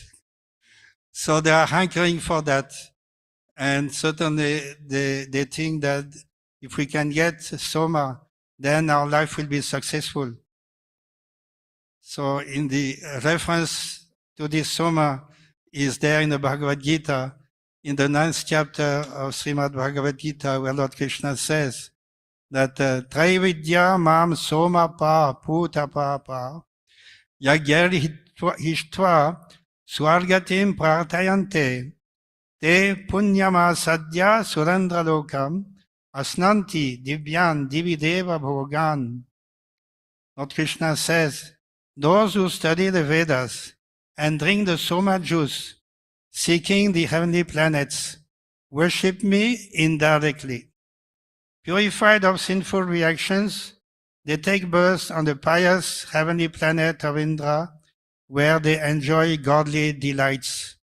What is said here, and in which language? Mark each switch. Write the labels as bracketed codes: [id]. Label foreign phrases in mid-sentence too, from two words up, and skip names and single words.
[en] So they are hankering for that. And certainly they think that if we can get soma, then our life will be successful. So in the reference to this soma is there in the Bhagavad Gita, in the 9th chapter of Srimad Bhagavad Gita, where Lord Krishna says that [sa] त्रैविद्या मां सोमपाः पूतपापा यज्ञैरिष्ट्वा स्वर्गतिं प्रार्थयन्ते ते पुण्यमासाद्य सुरेन्द्रलोकमश्नन्ति दिव्यान्दिवि देवभोगान्. [en] Lord Krishna says, those who study the Vedas and drink the soma juice, seeking the heavenly planets, worship me indirectly. Purified of sinful reactions, they take birth on the pious heavenly planet of Indra, where they enjoy godly delights.